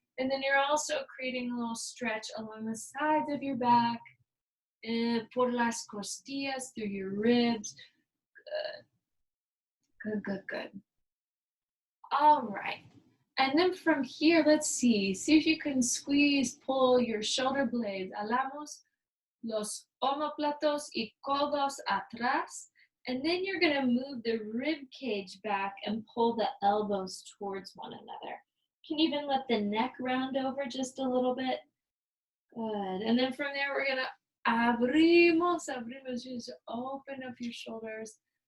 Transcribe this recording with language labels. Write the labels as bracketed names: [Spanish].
[English] And then you're also creating a little stretch along the sides of your back, [Spanish] por las costillas, [English] through your ribs. Good, good, good, good. All right. And then from here, let's see if you can squeeze, pull your shoulder blades. [Spanish] Alamos los omoplatos y codos atrás. [English] And then you're going to move the rib cage back and pull the elbows towards one another. Can you even let the neck round over just a little bit? Good. And then from there, we're going to [Spanish] abrimos, [English] just open up your shoulders.